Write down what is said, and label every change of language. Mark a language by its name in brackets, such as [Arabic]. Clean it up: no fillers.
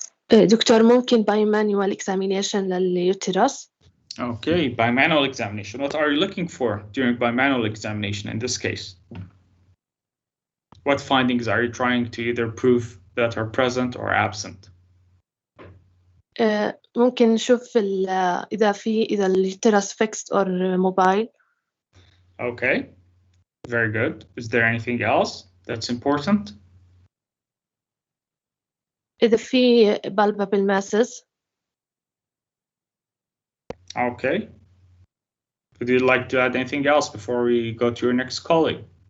[Arabic] دكتور ممكن by manual examination لليوترس. [English] Okay, bimanual examination. What are you looking for during bimanual examination in this case? What findings are you trying to either prove that are present or absent? [Arabic] ممكن نشوف إذا اليوترس [English] fixed or mobile. Okay, very good. Is there anything else that's important? [Arabic] إذا في palpable masses. [English] Okay. Would you like to add anything else before we go to your next colleague?